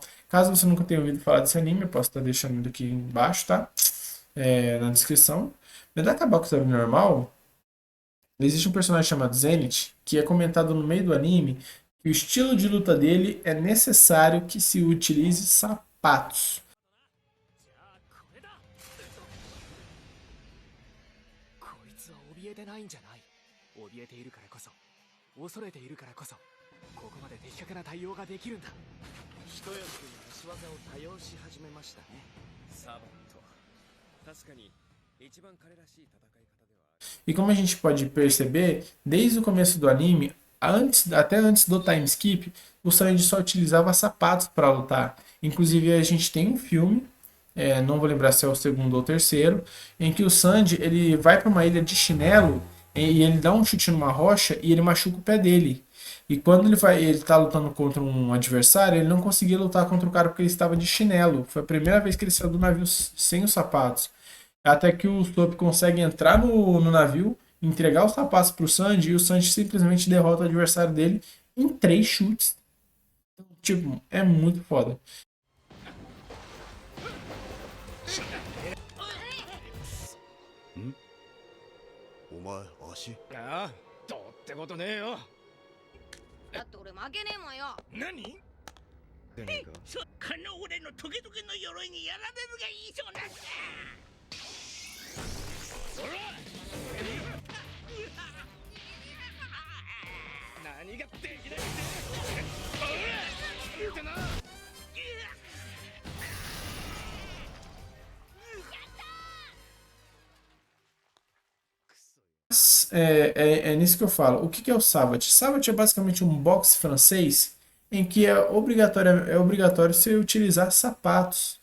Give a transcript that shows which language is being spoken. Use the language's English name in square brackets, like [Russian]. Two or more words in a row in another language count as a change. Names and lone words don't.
[Portuguese] Caso você nunca tenha ouvido falar desse anime, eu posso estar deixando aqui embaixo, tá? Na descrição. Medaka Box Abnormal, existe um personagem chamado Zenith, que é comentado no meio do anime, que o estilo de luta dele é necessário que se utilize sapatos. [Japanese] こいつは怯えてないんじゃない。怯えているからこそ、恐れているからこそ、ここまで的確な対応ができるんだ。一役足技を多用し始めましたね。サバット。確かに一番彼らしい戦い方では。 [Portuguese] E como a gente pode perceber, desde o começo do anime, até antes do [English] time skip, [Portuguese] o Sanji só utilizava sapatos para lutar. Inclusive a gente tem um filme, não vou lembrar se é o segundo ou o terceiro, em que o Sanji ele vai para uma ilha de chinelo e ele dá um chute numa rocha e ele machuca o pé dele. E quando ele tá lutando contra um adversário, ele não conseguia lutar contra o cara porque ele estava de chinelo. Foi a primeira vez que ele saiu do navio sem os sapatos. Até que o Usopp consegue entrar no navio, entregar os sapatos pro Sanji e o Sanji simplesmente derrota o adversário dele em 3 chutes. Tipo, é muito foda. [Japanese] お前足ああ、どうってことねえよ。だって俺負けねえもんよ。何？そこの俺のトゲトゲの鎧にやられるがいいそうなんだ。何ができないって。言うてな。 [Portuguese] É nisso que eu falo. O que é o Sabat? Sabat é basicamente um boxe francês em que é obrigatório você utilizar sapatos.